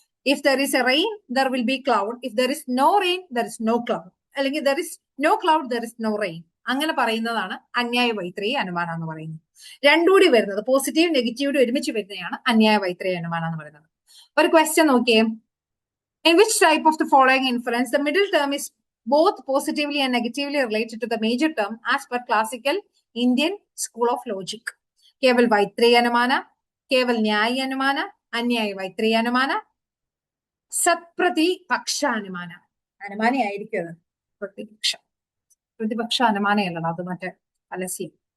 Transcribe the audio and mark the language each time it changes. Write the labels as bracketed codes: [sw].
[en] If there is a rain there will be cloud, if there is no rain there is no cloud, അല്ലെങ്കിൽ there is no cloud there is no rain. [ml] അങ്ങനെ പറയുന്നതാണ് അന്യായ വൈത്രേയ അനുമാനം എന്ന് പറയുന്നത്. രണ്ടും കൂടി വരുന്നത് പോസിറ്റീവ് നെഗറ്റീവ് ഒരുമിച്ച് വരുന്നതാണ് അന്യായ വൈത്രേയ അനുമാനം എന്ന് പറയുന്നത്. ഒരു ക്വസ്റ്റ്യൻ നോക്കിയേ. [en] In which type of the following inference the middle term is both positively and negatively related to the major term as per classical Indian school of logic? [ml] Kewal വൈത്രേയ അനുമാന, Kewal ന്യായ അനുമാന, അന്യായ വൈത്രേയ അനുമാന, സത്പ്രതിപക്ഷ അനുമാന. അനുമാനയായിരിക്കും അത്. പ്രതിപക്ഷ അനുമാനയല്ലല്ലോ, അത് മറ്റേ അലസ്യം.